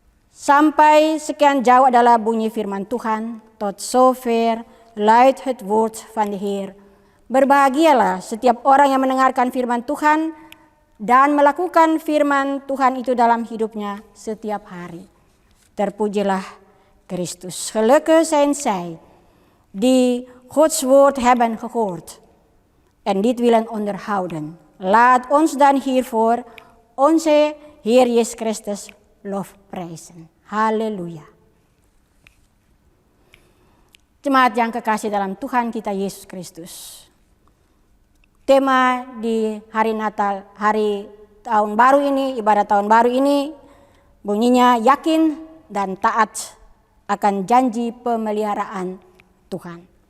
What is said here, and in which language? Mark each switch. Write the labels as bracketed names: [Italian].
[Indonesian] Sampai sekian jauh adalah bunyi firman Tuhan. [Dutch] Tot zover luidt het woord van de Heer. [Indonesian] Berbahagialah setiap orang yang mendengarkan firman Tuhan dan melakukan firman Tuhan itu dalam hidupnya setiap hari. Terpujilah Christus. [Dutch] Gelukkig zijn zij die Gods woord hebben gehoord en dit willen onderhouden. Laat ons dan hiervoor onze Heer Yesus Christus lofprijzen. Haleluya. [Indonesian] Jemaat yang kekasih dalam Tuhan kita Yesus Kristus. Tema di hari Natal, hari tahun baru ini, ibadah tahun baru ini bunyinya yakin dan taat akan janji pemeliharaan Tuhan.